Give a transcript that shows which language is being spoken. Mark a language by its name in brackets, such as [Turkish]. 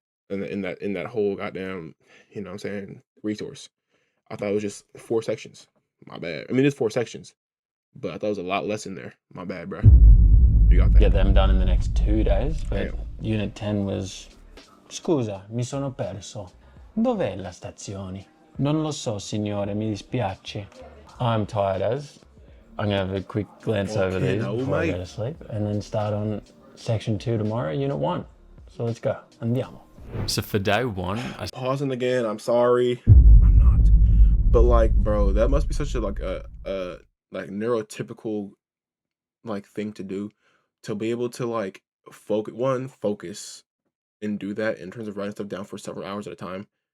[English] In that whole goddamn, you know what I'm saying, resource. I thought it was just 4 sections. My bad. I mean, it's 4 sections, but I thought it was a lot less in there. My bad, bro. You got that. Get them done in the next 2 days, but Unit 10 was... [Italian] Scusa, mi sono perso. Dov'è la stazione? Non lo so, signore, mi dispiace. [English] I'm tired as. I'm going to have a quick glance over these before I go to sleep, and then start on Section 2 tomorrow, Unit 1. So let's go. Andiamo. So for day 1, I pausing again. I'm sorry. I'm not. But like, bro, that must be such a like neurotypical like thing to do, to be able to like focus and do that in terms of writing stuff down for several hours at a time.